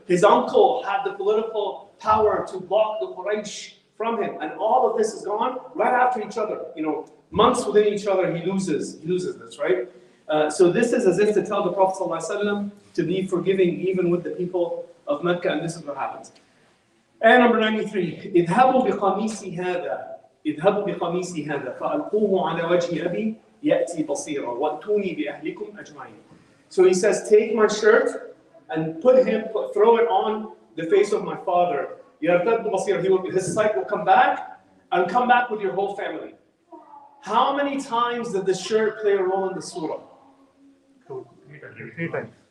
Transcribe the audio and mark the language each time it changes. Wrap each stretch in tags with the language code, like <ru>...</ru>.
<en>His uncle had the political power to block the Quraysh from him, and all of this is gone right after each other. Months within each other, he loses this, right? So this is as if to tell the Prophet ﷺ to be forgiving even with the people of Mecca, and this is what happens. And number 93,</en> <ar>اذهبوا بقميصي هذا فألقوه على وجه أبي يأتي بصيرا وأتوني بأهلكم أجمعين.</ar> <en>So he says, take my shirt and throw it on the face of my father. His sight will come back, and come back with your whole family. How many times did the shirt play a role in the surah? 3 times.</en>